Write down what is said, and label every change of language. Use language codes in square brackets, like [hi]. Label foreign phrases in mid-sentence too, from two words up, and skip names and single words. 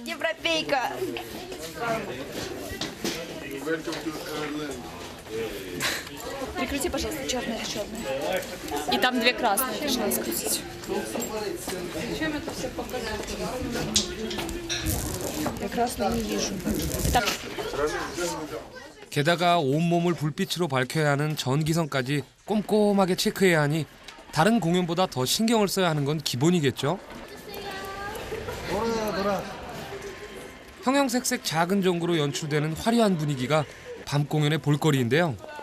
[ru] Прикрути, пожалуйста, черное. И там 2 красные, решила скрутить. Чем это все показать? Я красную не вижу. Так. [ko] 게다가 온몸을 불빛으로 밝혀야 하는 전기선까지 꼼꼼하게 체크해야 하니 다른 공연보다 더 신경을 써야 하는 건 기본이겠죠. 형형색색 작은 전구로 연출되는 화려한 분위기가 밤 공연의 볼거리인데요.